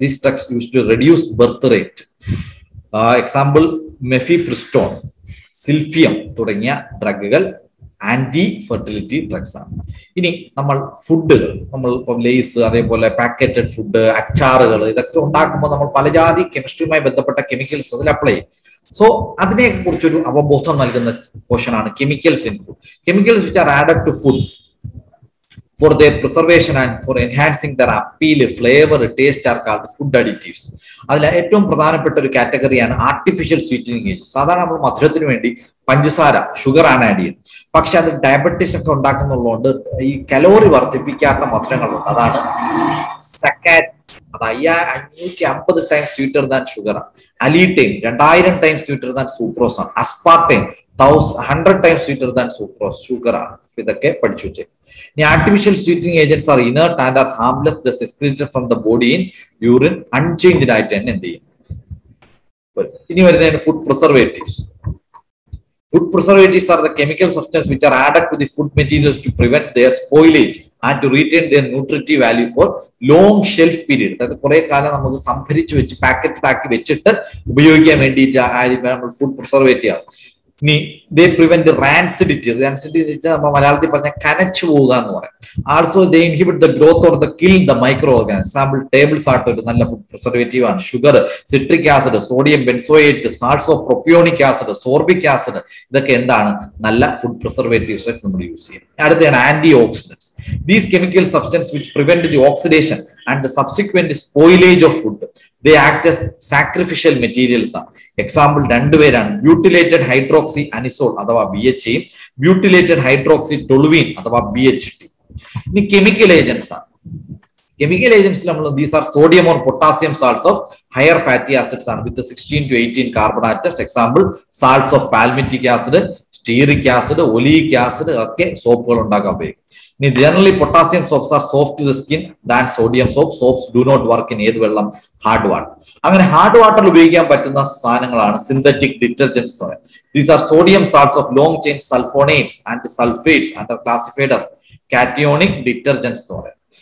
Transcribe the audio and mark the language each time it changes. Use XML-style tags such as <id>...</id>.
<en>These drugs use to reduce birth rate.</en> <ml>Example മെഫിപ്രിസ്റ്റോൺ, സിൽഫിയം തുടങ്ങിയ ഡ്രഗുകൾ anti fertility drugs ആണ്. ഇനി നമ്മൾ ഫുഡുകൾ, നമ്മൾ ഇപ്പം ലേസ്, അതേപോലെ പാക്കറ്റഡ് ഫുഡ്, അച്ചാറുകൾ, ഇതൊക്കെ ഉണ്ടാക്കുമ്പോൾ നമ്മൾ പലജാതി കെമിസ്ട്രിയുമായി ബന്ധപ്പെട്ട കെമിക്കൽസ് അതിൽ അപ്ലൈ ചെയ്യും. സോ അതിനെ കുറിച്ചൊരു അവബോധം നൽകുന്ന പോർഷനാണ് chemicals in food.</ml> <en>Chemicals which are added to food for their preservation and for enhancing their appeal, flavor, taste are called food additives.</en> <ml>അതിൽ ഏറ്റവും പ്രധാനപ്പെട്ട ഒരു കാറ്റഗറിയാണ് ആർട്ടിഫിഷ്യൽ സ്വീറ്റനിങ് ഏജൻസ്. സാധാരണ നമ്മൾ മധുരത്തിന് വേണ്ടി പഞ്ചസാര, ഷുഗർ ആണ് ആഡ് ചെയ്യുന്നത്. പക്ഷെ അത് ഡയബറ്റീസ് ഒക്കെ ഉണ്ടാക്കുന്നുള്ളതുകൊണ്ട് ഈ കലോറി വർദ്ധിപ്പിക്കാത്ത മധുരങ്ങളുണ്ട്. അതാണ് സക്കാറ്റ്, അത്</ml> <en>550 times sweeter than sugar</en> <ml>ആണ്. അലീറ്റൈം 2000 ടൈംസ് സ്വീറ്റർ ദാൻ സൂക്രോസ് ആണ്. അസ്പാർട്ടൈം 100 times sweeter than sucrose, sugar ആണ്. ഇതൊക്കെ പഠിച്ചു വെച്ചേക്കും.</ml> <en>ഇനി artificial sweetening agents are inert and are harmless, the secreted from the body in urine unchanged</en> <ml>ആയിട്ട് തന്നെ എന്ത് ചെയ്യും. ഇനി വരുന്നതാണ് food preservatives.</ml> <en>Food preservatives are the chemical substances which are added to the food materials to prevent their spoilage and to retain their nutritive value for long shelf period.</en> <ml>അതായത് കുറെ കാലം നമുക്ക് സംഭരിച്ചു വെച്ച് പാക്കറ്റിലാക്കി വെച്ചിട്ട് ഉപയോഗിക്കാൻ വേണ്ടിയിട്ട് നമ്മൾ ഫുഡ് പ്രിസർവേറ്റ് ചെയ്യാം. ഇനി</ml> <en>They prevent rancidity.</en> <ml>റാൻസിഡിറ്റി നമ്മൾ മലയാളത്തിൽ പറഞ്ഞാൽ കനച്ചു പോവുക എന്ന് പറയാം.</ml> <en>Also they inhibit the growth or the kill the micro organism.</en> <ml>Example table salt ഒരു നല്ല ഫുഡ് പ്രിസർവേറ്റീവ് ആണ്. Sugar, citric acid, sodium benzoate, salts of propionic acid, sorbic acid, ഇതൊക്കെ എന്താണ് നല്ല ഫുഡ് പ്രിസർവേറ്റീവ്സ് ആയിട്ട് നമ്മൾ യൂസ് ചെയ്യും. അടുത്തതാണ് anti oxidants.</ml> <en>These chemical substances which prevent the oxidation and the subsequent spoilage of food. They act as sacrificial materials.</en> <ml>Example രണ്ടുപേരാണ്. Butylated hydroxy anisole അഥവാ BHA, butylated hydroxy toluene അഥവാ BHT. ഇനി chemical agents ആണ്. Chemical ഏജൻസിൽ നമ്മൾ</ml> <en>these are sodium or potassium salts of higher fatty acids</en> <ml>ആണ് വിത്ത് 16 to 18 carbon atoms. Example salts of palmitic acid, stearic acid, oleic acid ഒക്കെ സോപ്പുകൾ ഉണ്ടാക്കാൻ ഉപയോഗിക്കും.</ml> <en>ഇനി generally potassium soaps are soft to the skin than sodium soap. Soaps do not work in</en> <ml>ഏത് വെള്ളം? Hard water. അങ്ങനെ hard വാട്ടറിൽ ഉപയോഗിക്കാൻ പറ്റുന്ന സാധനങ്ങളാണ് സിന്തറ്റിക് ഡിറ്റർജൻസ് എന്ന് പറയുന്നത്.</ml> <en>These are sodium salts of long chain sulfonates and sulfates and are classified as cationic detergents</en> <ml>എന്ന് പറയും.</ml>